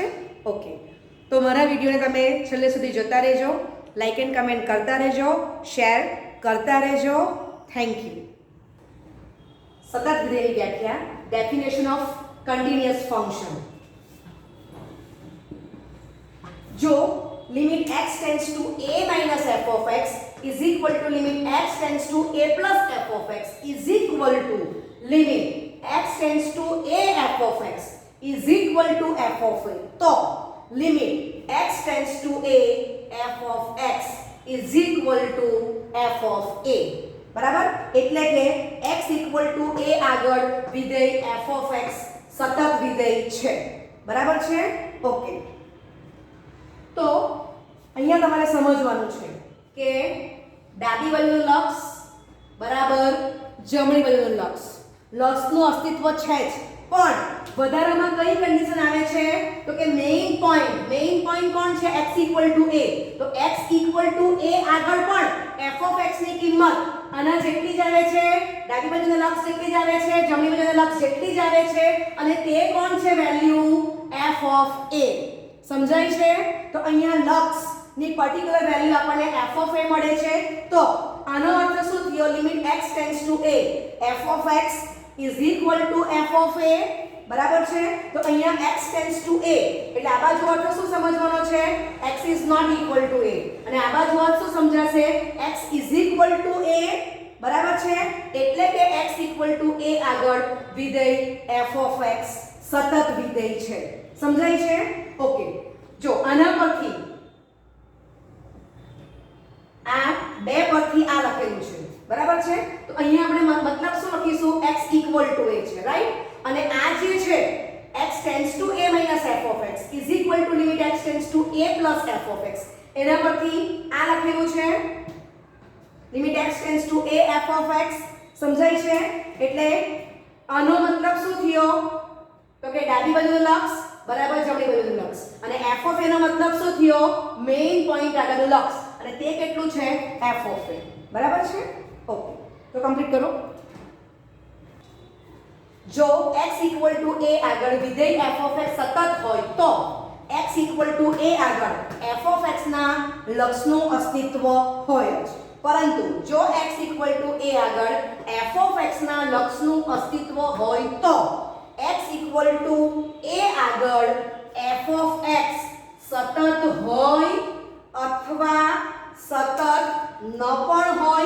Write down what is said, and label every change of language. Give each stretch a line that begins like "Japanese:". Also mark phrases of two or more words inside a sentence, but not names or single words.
Gujarati: ઓકે, તો મારા વિડીયોને તમે છેલ્લે સુધી જોતા રહેજો,
English: like and comment
Gujarati: કરતા રહેજો, શેર કરતા રહેજો.
English: thank you.
Gujarati: સતત વિધેયની વ્યાખ્યા.
English: definition of continuous function. જો limit x tends to a minus f of x is equal to limit x tends to a plus f of x is equal to limit x tends to a f of x is equal to f of a. તો limit x tends to a f of x is equal to f of a.
Gujarati: બરાબર? એટલે કે
English: x equal to a
Gujarati: આગળ વિધેય
English: f of x
Gujarati: સતત વિધેય છે. બરાબર છે? ઓકે, તો અહીંયા તમારે સમજવાનું છે કે ડાબી બાજુનું લક્ષ બરાબર જમણી બાજુનું લક્ષ, લક્ષનું અસ્તિત્વ છે જ, પણ વધારામાં કઈ કન્ડિશન આવે છે તો કે
English: main point
Gujarati: કોણ છે
English: x equal to a.
Gujarati: તો
English: x equal to a
Gujarati: આગળ પણ
English: f of x
Gujarati: ની કિંમત આના જેટલી જ આવે છે, ડાબી બાજુના લક્ષ જેટલી જ આવે છે, જમણી બાજુના લક્ષ જેટલી જ આવે છે અને તે કોણ છે
English: value f of a.
Gujarati: સમજાય છે? તો અહીંયા લક્ષ ની
English: particular value
Gujarati: આપણને
English: f of a
Gujarati: મળે છે. તો આનો અર્થ શું થયો?
English: limit x tends to a f of x is equal to f of a
Gujarati: બરાબર છે. તો અહીંયા
English: x tends to a
Gujarati: એટલે આ બાજુ અર્થ શું સમજવાનો છે?
English: x is not equal to a
Gujarati: અને આ બાજુ અર્થ શું સમજાશે?
English: x is equal to a.
Gujarati: બરાબર છે. એટલે કે
English: x equal to a
Gujarati: આગળ વિધેય
English: f of x
Gujarati: સતત વિધેય છે. સમજાય છે? ઓકે. જો આના પરથી આ બે પરથી આ લખેલું છે. બરાબર છે. તો અહીંયા આપણે મતલબ શું લખીશું?
English: x equal to a
Gujarati: છે, રાઈટ? અને આ જે છે
English: x tends to a minus f of x is equal to limit x tends to a plus f of x.
Gujarati: એના પરથી આ લખેલું છે
English: limit x tends to a f of x.
Gujarati: સમજાય છે? એટલે આનો મતલબ શું થયો? તો કે ડાબી બાજુનું લક્ષ બરાબર જમણી બાજુનું લક્ષ અને f of a નો મતલબ શું થયો?
English: main point
Gujarati: આગળનું લક્ષ અને તે કેટલું છે?
English: f of a.
Gujarati: બરાબર છે? ઓકે. તો કમ્પ્લીટ કરો. જો
English: x equal to a
Gujarati: આગળ વિધેય
English: f of x
Gujarati: સતત હોય તો
English: x equal to a
Gujarati: આગળ
English: f of x
Gujarati: ના લક્ષનું અસ્તિત્વ હોય જ. પરંતુ જો
English: x equal to a
Gujarati: આગળ
English: f of x
Gujarati: ના લક્ષનું અસ્તિત્વ હોય તો
English: x equal to a
Gujarati: આગળ
English: f of x
Gujarati: સતત હોય અથવા સતત ન પણ હોય.